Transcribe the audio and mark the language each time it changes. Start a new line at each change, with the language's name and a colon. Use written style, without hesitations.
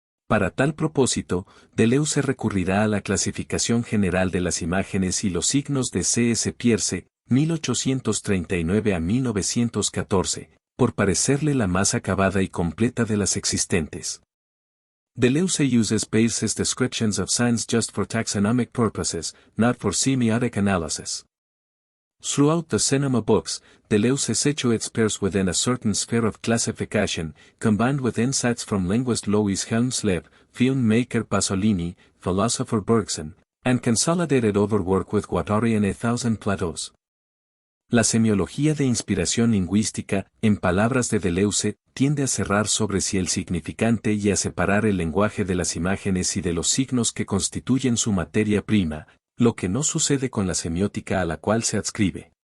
Spanish: Para tal propósito, Deleuze recurrirá a la clasificación general de las imágenes y los signos de C.S. Peirce, 1839 a 1914, por parecerle la más acabada y completa de las existentes.
English: Deleuze uses Peirce's descriptions of signs just for taxonomic purposes, not for semiotic analysis. Throughout the cinema books, Deleuze situates pairs within a certain sphere of classification, combined with insights from linguist Louis Helmsleb, filmmaker Pasolini, philosopher Bergson, and consolidated overwork with Guattari and A Thousand Plateaus.
Spanish: La semiología de inspiración lingüística, en palabras de Deleuze, tiende a cerrar sobre sí el significante y a separar el lenguaje de las imágenes y de los signos que constituyen su materia prima, lo que no sucede con la semiótica a la cual se adscribe.